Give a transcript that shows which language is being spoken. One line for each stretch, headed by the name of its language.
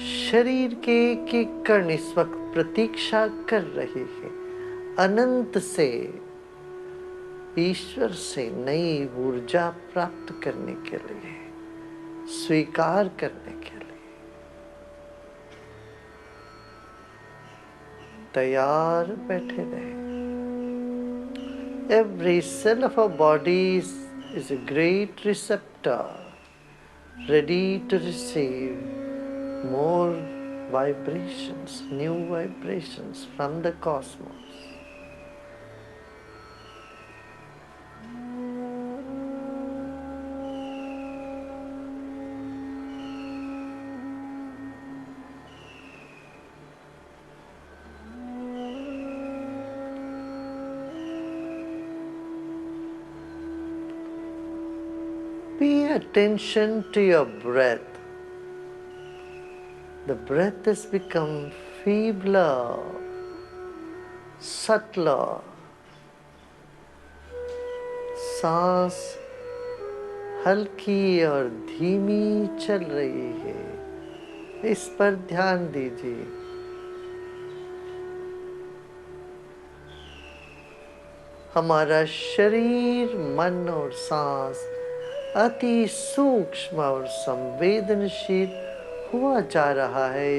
Hindi: शरीर के एक एक कण इस वक्त प्रतीक्षा कर रहे हैं अनंत से, ईश्वर से नई ऊर्जा प्राप्त करने के लिए, स्वीकार करने के लिए तैयार बैठे रहे।
English: Every cell of our bodies is a great receptor, ready to receive more vibrations, new vibrations from the cosmos. Pay attention to your breath. The breath has become feebler, subtler.
Hindi: सांस हल्की और धीमी चल रही है, इस पर ध्यान दीजिए। हमारा शरीर, मन और सांस अति सूक्ष्म और संवेदनशील हुआ जा रहा है।